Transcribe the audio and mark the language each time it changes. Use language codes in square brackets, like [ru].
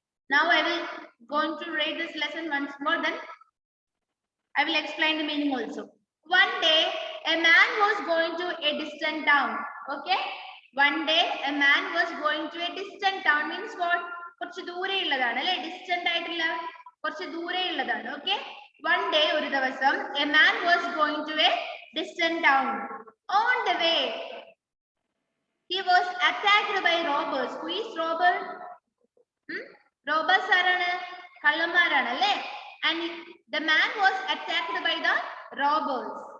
[en] Now I will going to read this lesson once more, then I will explain the meaning also. One day, a man was going to a distant town. Okay? One day, a man was going to a distant town. Means what? [ml] കുറച്ച് ദൂരെ ഉള്ളതാണ് അല്ലേ? Distant ആയിട്ടുള്ള കുറച്ച് ദൂരെ ഉള്ളതാണ്. [en] Okay? One day, [ml] ഒരു ദിവസം, [en] a man was going to a distant town. On the way, he was attacked by robbers. Who is robber? Robbers are [ml] കള്ളന്മാരാണ് അല്ലേ? [en] And the man was attacked by the robbers.